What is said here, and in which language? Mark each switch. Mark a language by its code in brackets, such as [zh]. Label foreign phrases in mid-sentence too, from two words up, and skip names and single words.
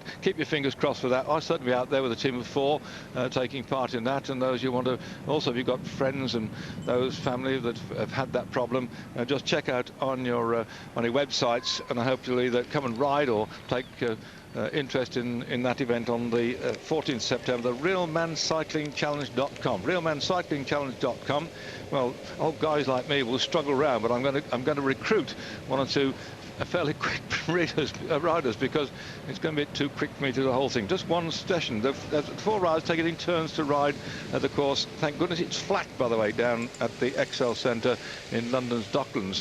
[en] Keep your fingers crossed for that. I'll certainly be out there with a team of 4 taking part in that, and those you want to also, if you've got friends and those family that have had that problem, just check out on your websites, and I hope you'll either come and ride or take interest in that event on the 14th September, the realmancyclingchallenge.com. realmancyclingchallenge.com. Well, old guys like me will struggle around, but I'm going to recruit 1 or 2 fairly quick riders, because it's going to be too quick for me to do the whole thing. Just one session. The 4 riders take it in turns to ride the course. Thank goodness it's flat, by the way, down at the Excel Centre in London's Docklands.